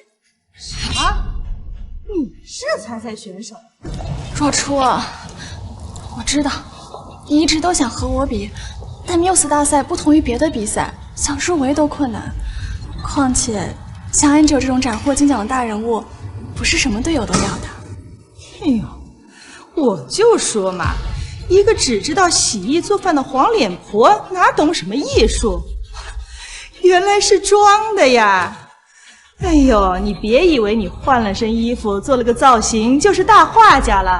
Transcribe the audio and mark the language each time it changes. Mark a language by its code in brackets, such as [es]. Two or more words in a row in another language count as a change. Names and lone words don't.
[zh] 啥？你是參賽選手？若初，我知道你一直都想和我比，但Muse大賽不同於別的比賽，想入圍都困難。況且像安九這種斬獲金獎的大人物，不是什麼隊友都要的。哎呦，我就說嘛。一個只知道洗衣做飯的黃臉婆，哪懂什麼藝術？原來是裝的呀！哎呦，你別以為你換了身衣服，做了個造型，就是大畫家了。